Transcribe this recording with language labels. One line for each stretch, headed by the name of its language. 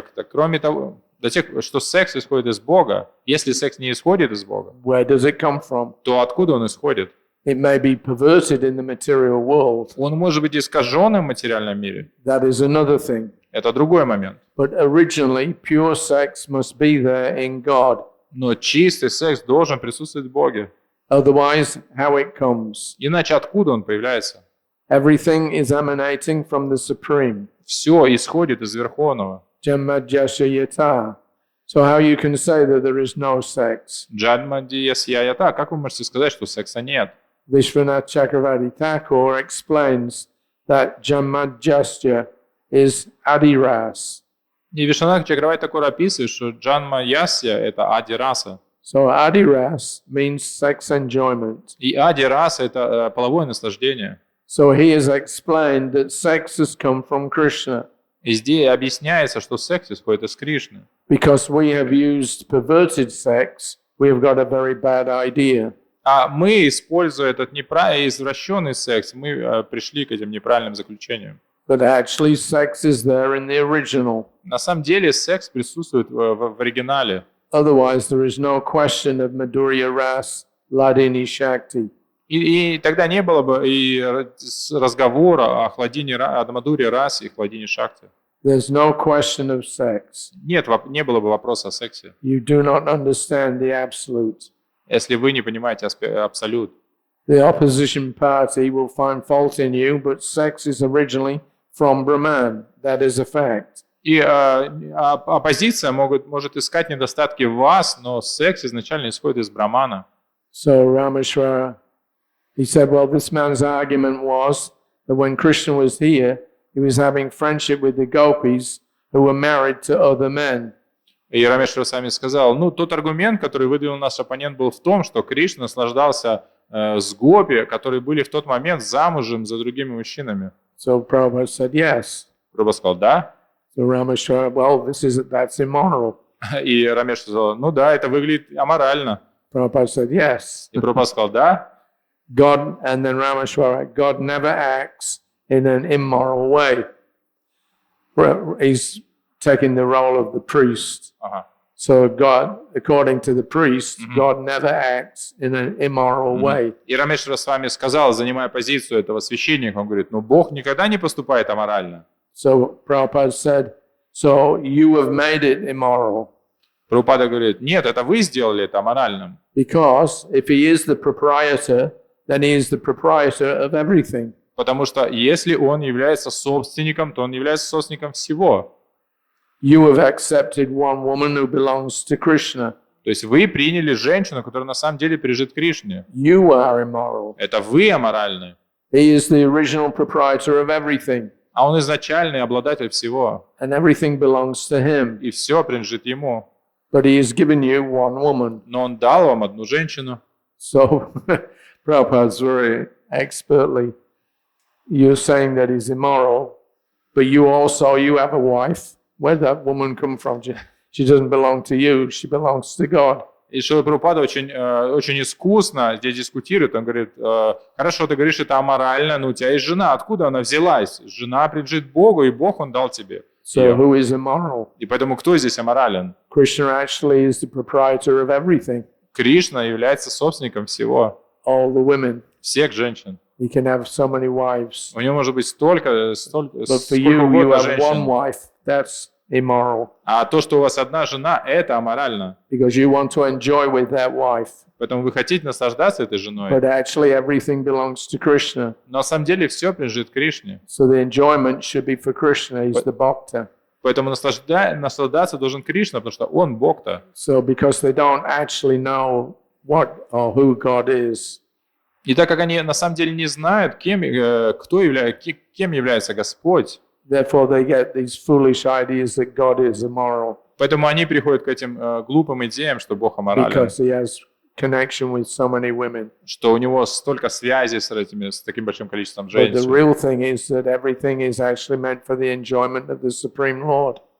Russian: Кроме того, что секс исходит из Бога, если секс не исходит из Бога,
English: where does it come from?
Russian: то откуда он исходит?
English: It may be perverted in the material world.
Russian: Он может быть искаженным в материальном мире.
English: That is another thing.
Russian: Это другой момент.
English: But originally, pure sex must be there in God.
Russian: Но чистый секс должен присутствовать в Боге.
English: Otherwise, how it comes?
Russian: Иначе откуда он появляется?
English: Everything is emanating from the Supreme.
Russian: Все исходит из Верховного.
Sanskrit: Janmadhyasya Yata.
English: So how you can say that there is no sex?
Sanskrit: Джадма Ясья Ята.
Russian: Как вы можете сказать, что секса нет?
English: Vishwanath Chakravarti Thakur explains that Janmadhyasya is Adiras.
Russian: И Вишванат Чакраварти Тхакур описывает, что Джанма Ясья — это Ади-раса.
English: So Adiras means sex enjoyment.
Russian: И Ади-раса — это половое наслаждение.
English: So he has explained that sex has come from Krishna.
Russian: И здесь объясняется, что секс исходит из Кришны.
English: Because we have used perverted sex, we have got a very bad idea.
Russian: А мы, используя этот извращенный секс, мы пришли к этим неправильным заключениям.
English: But actually sex is there in the original.
Russian: На самом деле секс присутствует в оригинале.
English: Otherwise there is no question of Madhurya Ras, Ladini Shakti.
Russian: И тогда не было бы и разговора о Мадхурье расе и хладине шакти.
English: There's no question of sex.
Russian: Не было бы вопроса о сексе,
English: You do not understand the absolute.
Russian: если вы не понимаете абсолют.
English: The opposition party will find fault in you, but sex is originally from Brahman. That is a fact.
Russian: И оппозиция может искать недостатки в вас, но секс изначально исходит из Брамана.
English: So Rameshwara, he said, well, this man's argument was that when Krishna was here, he was having friendship with the gopis who were married to other men.
Russian: И Рамешвара сами сказал, тот аргумент, который выдвинул наш оппонент, был в том, что Кришна наслаждался с гопи, которые были в тот момент замужем за другими мужчинами.
English: So Prabhupada said, yes.
Russian: Прабху сказал, да.
English: So Rameshwara, well, that's immoral.
Russian: И Рамеш сказал, да, это выглядит аморально.
English: Prabhupada said, yes.
Russian: И Прабху сказал, да.
English: God, and then Rameshwara, God never acts in an immoral way. He's taking the role of the priest. So God, according to the priest, God never acts in an immoral way.
Russian: И Рамешвара с вами сказал, занимая позицию этого священника, он говорит, Бог никогда не поступает аморально.
English: So Prabhupada said, so you have made it immoral.
Russian: Прабхупада говорит, нет, это вы сделали это аморальным.
English: Because if he is the proprietor, then he is the proprietor of everything.
Russian: Потому что если он является собственником, то он является собственником всего.
English: You have accepted one woman who belongs to Krishna.
Russian: То есть вы приняли женщину, которая на самом деле принадлежит Кришне.
English: You are immoral.
Russian: Это вы аморальны.
English: He is the original proprietor of everything.
Russian: А он изначальный обладатель всего.
English: And everything belongs to him.
Russian: И все принадлежит ему.
English: But he has given you one woman.
Russian: Но он дал вам одну женщину.
English: So Prabhupada's very expertly, you're saying that he's immoral, but you have a wife. Where did that woman come from? She doesn't belong to you, she belongs to God.
Russian: И Шрила Прабхупада очень искусно здесь дискутирует. Он говорит, хорошо, ты говоришь, это аморально, но у тебя есть жена. Откуда она взялась? Жена принадлежит Богу, и Бог он дал тебе.
English: So who is immoral?
Russian: И поэтому кто здесь аморален?
English: Krishna actually is the proprietor of everything.
Russian: Кришна является собственником всего.
English: All the women.
Russian: Всех женщин.
English: He can have so many wives.
Russian: У него может быть столько
English: But for you
Russian: угодно
English: have
Russian: женщин.
English: one wife. That's immoral.
Russian: А то, что у вас одна жена, это аморально.
English: Because you want to enjoy with that wife.
Russian: Поэтому вы хотите наслаждаться этой женой.
English: But actually everything belongs to Krishna.
Russian: Но на самом деле все принадлежит Кришне.
English: So the enjoyment should be for Krishna. He's the bhakta.
Russian: Поэтому наслаждаться должен Кришна, потому что он Бог-то.
English: So because they don't actually know what or who God is.
Russian: И так как они на самом деле не знают, кем является Господь,
English: Therefore they get these foolish ideas that God is immoral.
Russian: поэтому они приходят к этим глупым идеям, что Бог аморален,
English: Because he has connection with so many women.
Russian: что у него столько связей с таким большим количеством
English: But the
Russian: женщин.
English: real thing is that everything is actually meant for the enjoyment of the Supreme Lord.